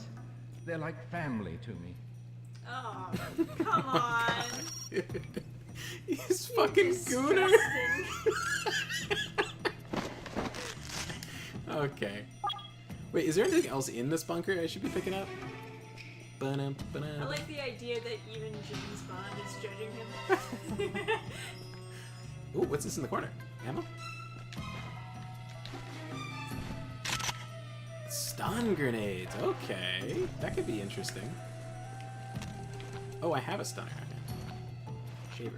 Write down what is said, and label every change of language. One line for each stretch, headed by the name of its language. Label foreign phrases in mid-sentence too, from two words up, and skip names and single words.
English: They're like family to me. Oh, come on. He's fucking gooner. Disgusting. Okay. Wait, is there anything else in this bunker I should be picking up? Ba-dum, ba-dum. I like the idea that even James Bond is judging him. Ooh, what's this in the corner? Ammo? Stun grenades. Okay, that could be interesting. Oh, I have a stunner. Shaver.